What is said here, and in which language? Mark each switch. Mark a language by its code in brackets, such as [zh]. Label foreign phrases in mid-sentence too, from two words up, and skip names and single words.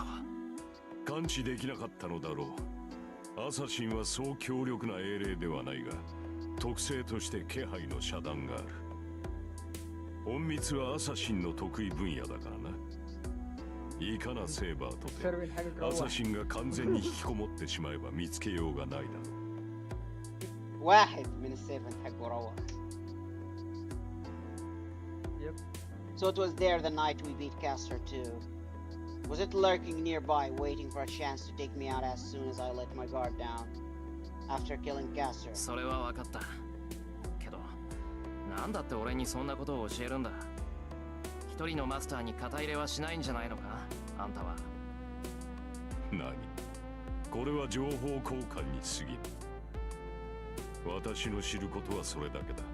[ja] 感知できなかったのだろう。アサシンはそう強力な英霊ではないが、特性として気配の遮断がある。隠密はアサシンの得意分野だからな。いかなセーバーとてアサシンが完全に引きこもってしまえば見つけようがないだろう。 [ar] واحد من السيفن حق وروح. [en] Yep. So it was there the night we beat Caster too. Was it lurking nearby, waiting for a chance to take me out as soon as I let my guard down? After killing Caster. [ja] それは分かった。けど、なんだって俺にそんなことを教えるんだ。一人のマスターに肩入れはしないんじゃないのか、あんたは。何？これは情報交換に過ぎ私の知ることはそれだけだ。